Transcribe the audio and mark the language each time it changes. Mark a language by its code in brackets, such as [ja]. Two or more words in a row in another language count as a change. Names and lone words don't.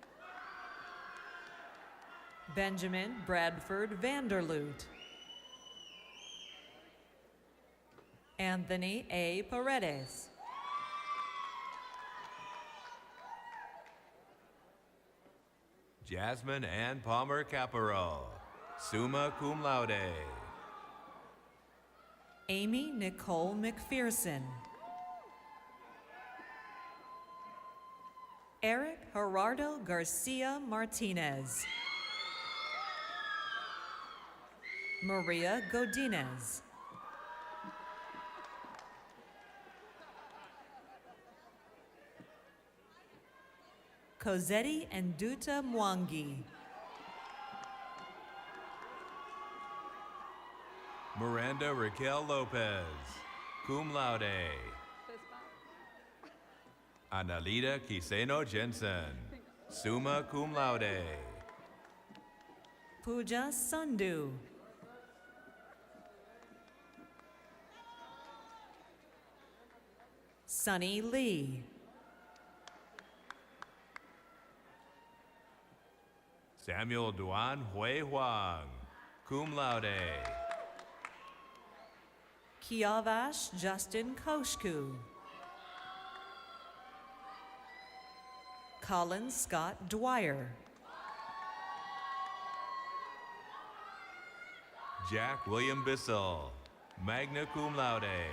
[en] Benjamin Bradford Vanderloot. Anthony A. Paredes. Jasmine Ann Palmer Caparo, [la] summa cum laude. [en] Amy Nicole McPherson. Eric Gerardo Garcia Martinez. Maria Godinez. Cosetti Nduta Mwangi. Miranda Raquel Lopez, [la] cum laude. [en] Analita Quiseno Jensen, [la] summa cum laude. [en] Pooja Sandhu. Sunny Lee. Samuel Duan Hui Huang, [la] cum laude. [en] Kiavash Justin Koshku. Colin Scott Dwyer. Jack William Bissell, [la] magna cum laude.